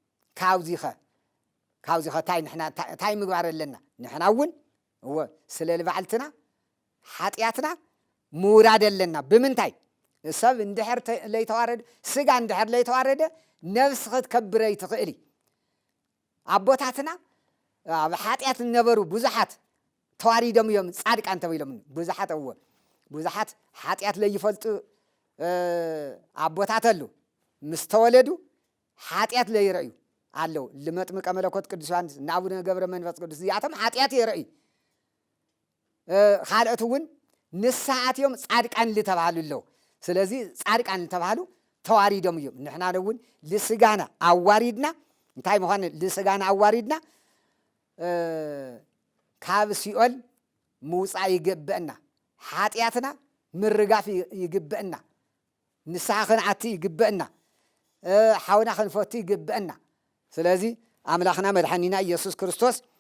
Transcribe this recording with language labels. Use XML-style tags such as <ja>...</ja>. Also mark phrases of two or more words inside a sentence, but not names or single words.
<ti>ካብዚኸ ታይ ምግባር ኣለና ንሕና እውን ስለ ልባዓልትና ኃጢአትና ምውራድ ኣለና ብምንታይ ሰብ እንድሕር ለይተዋረደ ስጋ እንድሕር ለይተዋረደ ነፍስ ክትከብረይ ትኽእል አቦታትና ኣብ ኃጢአት ነበሩ ብዙሓት ተዋሪዶም እዮም ጻድቃን ተባሂሎም ብዙሓት ኃጢአት ለይፈልጡ አቦታት አሉ ምስ ተወለዱ ኃጢአት ለይረዩ አለው ለመጥምቀ መለኮት ቅዱስ ዮሐንስ ናቡነ ገብረ መንፈስ ቅዱስ ያተም ኃጢአት ይረዩ ካልአቱ እውን ንስሓትዮም ጻድቃን ልተባሃሉለው ስለዚህ ጻድቃን ልተባሃሉ ተዋሪዶም እዮም ንሕና እውን ለስጋና አዋሪድና እንታይ ምዃን ለስጋና አዋሪድና ካብ ሲኦል ምውፃእ ይግብአና ኃጢአትና ምርጋፍ ይግብአና ንስሓ ክንዓቲ ይግብአና ሓውና ክንፈቱ ይግብአና ስለዚህ አምላኽና መድኃኒና ኢየሱስ ክርስቶስ</ti>